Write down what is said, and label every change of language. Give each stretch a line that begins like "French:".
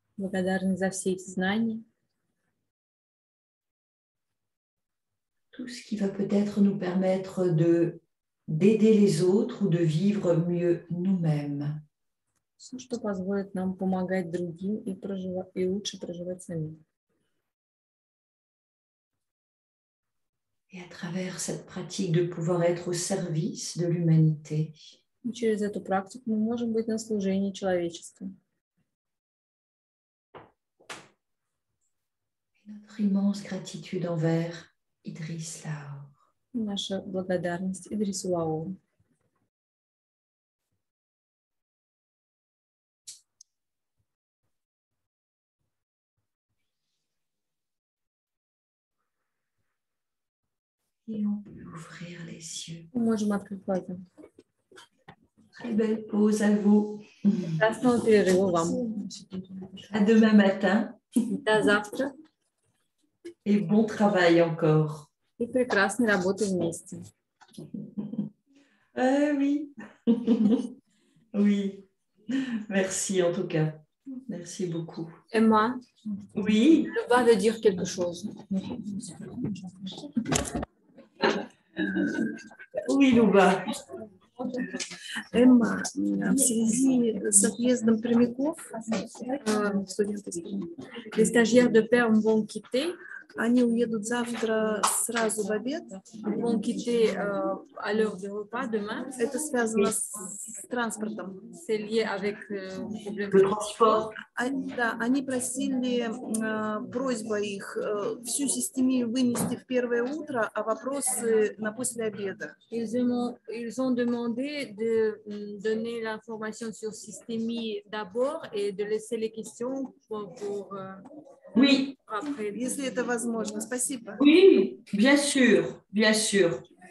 Russian: Благодарность за все эти знания.
French: Tout ce qui va peut-être nous permettre d'aider les autres ou de vivre mieux nous-mêmes.
Russian: Все, что позволит нам помогать другим и лучше проживать самим.
French: Et à travers cette pratique de pouvoir être au service de l'humanité.
Russian: И через эту практику мы можем быть на служении человечеству.
French: Notre immense gratitude envers Idriss Lahore.
Russian: Наша благодарность Идрису Лаору.
French: Et on peut ouvrir les yeux.
Russian: Мы можем открыть глаза.
French: Très belle pause à vous.
Russian: Прекрасного перерыва вам.
French: À demain matin.
Russian: До завтра.
French: Et bon travail encore.
Russian: И прекрасной работы вместе.
French: Oui. Oui. Merci en tout cas. Merci beaucoup. Emma, Oui. je vais te dire quelque chose. Oui, Louba.
Russian: Эмма, в связи с отъездом прямиков, студенты,
French: Les stagiaires de Perm vont quitter.
Russian: они уедут завтра сразу в обед.
French: Ils vont quitter à l'heure de repas demain.
Russian: Это связано с транспортом.
French: C'est lié avec le problème Le transport.
Russian: Да, они просили, просьба их, всю системию вынести в первое утро, а вопросы на после обеда.
French: Ils ont demandé de donner l'information sur systémie d'abord et de laisser les questions pour Oui. après.
Russian: Если это возможно. Спасибо.
French: Oui, bien sûr, bien sûr.